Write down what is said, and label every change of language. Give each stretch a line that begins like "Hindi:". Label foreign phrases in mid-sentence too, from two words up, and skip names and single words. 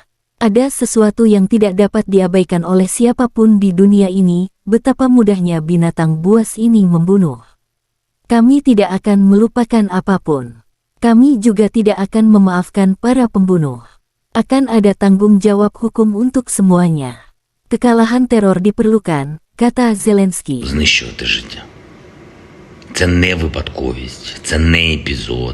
Indonesian: Ada sesuatu yang tidak dapat diabaikan oleh siapapun di dunia ini, betapa mudahnya binatang buas ini membunuh. Kami tidak akan melupakan apapun. Kami juga tidak akan memaafkan para pembunuh. Akan ada tanggung jawab hukum untuk semuanya. Kekalahan teror diperlukan, kata Zelensky.
Ukrainian: Знищувати життя. Це не випадковість, це не епізод.